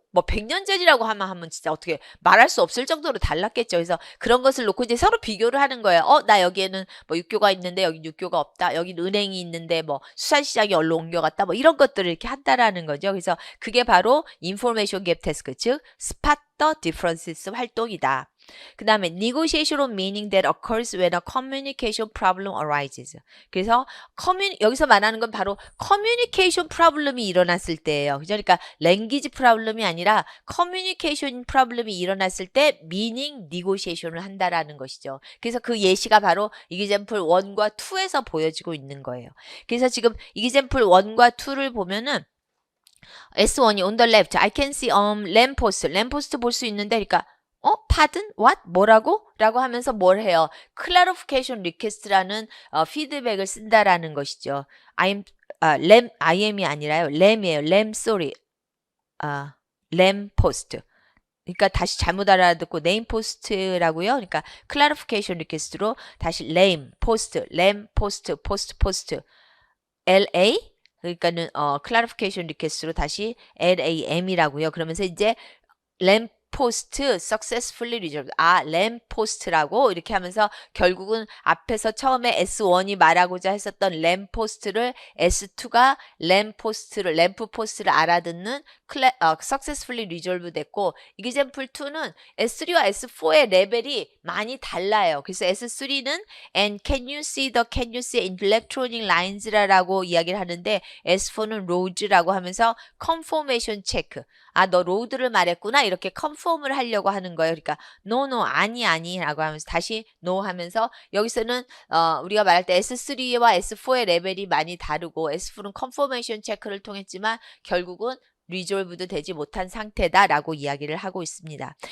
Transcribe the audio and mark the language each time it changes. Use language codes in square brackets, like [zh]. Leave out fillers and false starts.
[ko] 뭐 100년 전이라고 하면 진짜 어떻게 말할 수 없을 정도로 달랐겠죠. 그래서 그런 것을 놓고 이제 서로 비교를 하는 거예요. 나 여기에는 뭐 육교가 있는데 여기 육교가 없다. 여기 은행이 있는데 뭐 수산시장이 얼로 옮겨갔다. 뭐 이런 것들을 이렇게 한다라는 거죠. 그래서 그게 바로 인포메이션 갭 태스크, 즉 스팟 더 디퍼런시스 활동이다. 그 다음에 [en] negotiation of meaning that occurs when a communication problem arises. [ko] 그래서 여기서 말하는 건 바로 communication problem이 일어났을 때예요. 그러니까 language problem이 아니라 communication problem이 일어났을 때 meaning negotiation을 한다라는 것이죠. 그래서 그 예시가 바로 example 1과 2에서 보여지고 있는 거예요. 그래서 지금 example 1과 2를 보면은 S1이 [en] on the left, I can see lamppost. [ko] lamppost 볼 수 있는데, 그러니까 [en] pardon? what? [ko] 뭐라고? 라고 하면서 뭘 해요? clarification request라는 피드백을 쓴다라는 것이죠. IM이 아니라요. lam이에요. lam, [en] sorry. [ko] lamppost. 그러니까 다시 잘못 알아듣고 name post라고요. 그러니까 clarification request로 다시 lamp post, post, LA 그러니까는 clarification request로 다시 LAM이라고요. 그러면서 이제 [en] lamppost successfully resolved. [ko] lampost라고 이렇게 하면서 결국은 앞에서 처음에 S1이 말하고자 했었던 lampost를 S2가 lampost를 알아듣는 successfully resolve 됐고, example 2는 S3와 S4의 레벨이 많이 달라요. 그래서 S3는 [en] and can you see electronic lines [ko] 라고 이야기를 하는데, S4는 roads라고 하면서 confirmation check. 너 로드를 말했구나. 이렇게 컨펌을 하려고 하는 거예요. 그러니까 no 아니라고 하면서 다시 no 하면서, 여기서는 우리가 말할 때 S3와 S4의 레벨이 많이 다르고 S4는 컨퍼메이션 체크를 통했지만 결국은 리졸브도 되지 못한 상태다라고 이야기를 하고 있습니다.